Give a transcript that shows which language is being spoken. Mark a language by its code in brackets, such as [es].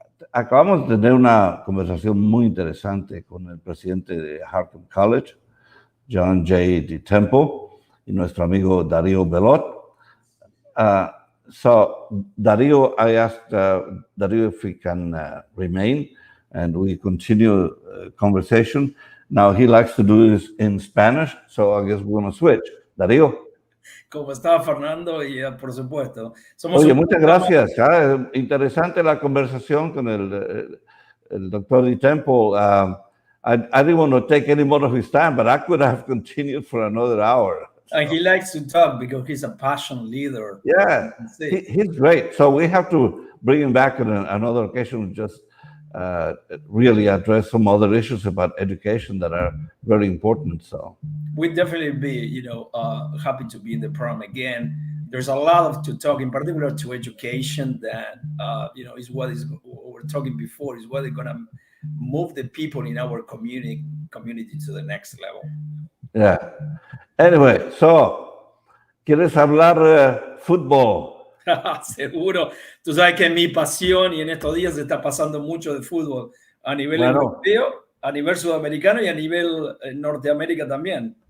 [es] Acabamos de tener una conversación muy interesante con el presidente de HARCUM College, John J. D. Temple, y nuestro amigo Darío Bellot. [en] So, Darío, I asked Darío if he can remain, and we continue conversation. Now he likes to do this in Spanish, so I guess we're going to switch. Darío. [es] ¿Cómo está, Fernando? Y por supuesto. Oye, muchas gracias. Interesante la conversación con el doctor D. Temple. [en] I didn't want to take any more of his time, but I could have continued for another hour. And he likes to talk because he's a passion leader. Yeah, he's great. So we have to bring him back on another occasion, just really address some other issues about education that are very important. So we'd definitely be, happy to be in the program again. There's a lot to talk, in particular to education, that is what we're talking before, is what is going to move the people in our community to the next level. Yeah. Anyway, so [es] ¿quieres hablar fútbol? Seguro. Tú sabes que es mi pasión y en estos días se está pasando mucho de fútbol a nivel europeo, a nivel sudamericano y a nivel Norteamérica también.